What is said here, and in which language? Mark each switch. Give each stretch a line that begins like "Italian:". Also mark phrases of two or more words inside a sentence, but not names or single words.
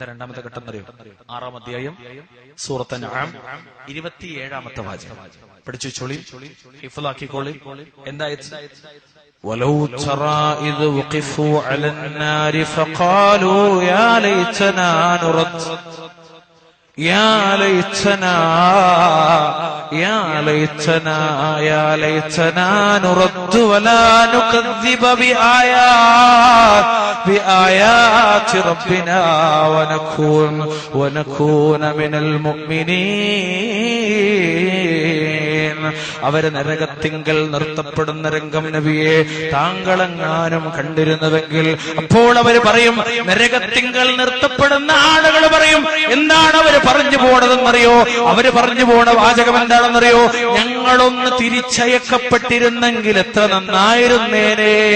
Malayalam: രണ്ടാമത്തെ ഘട്ടം എന്നറിയോ? 6-ാം അധ്യായം സൂറത്ത് അൻആം 27-ാമത്തെ വാചകം പഠിച്ചു ചോളി, ഹിഫ്ളാക്കിക്കോളി.
Arabic: എന്താ? ولو ترى إذ وقفوا على النار فقالوا يا ليتنا نرد يا ليتنا نرد ولا نكذب بآيات ربنا ونكون من المؤمنين.
Malayalam: അവര് നരകത്തിങ്കൽ നിർത്തപ്പെടുന്ന രംഗം നബിയെ താങ്കളെങ്ങാനും കണ്ടിരുന്നുവെങ്കിൽ അപ്പോൾ അവര് പറയും, നരകത്തിങ്കൽ നിർത്തപ്പെടുന്ന ആളുകൾ പറയും, എന്താണ് അവര് പറഞ്ഞു പോണതെന്നറിയോ? അവര് പറഞ്ഞു പോണ വാചകം എന്താണെന്നറിയോ? ഞങ്ങളൊന്ന് തിരിച്ചയക്കപ്പെട്ടിരുന്നെങ്കിൽ എത്ര നന്നായിരുന്നേനേ.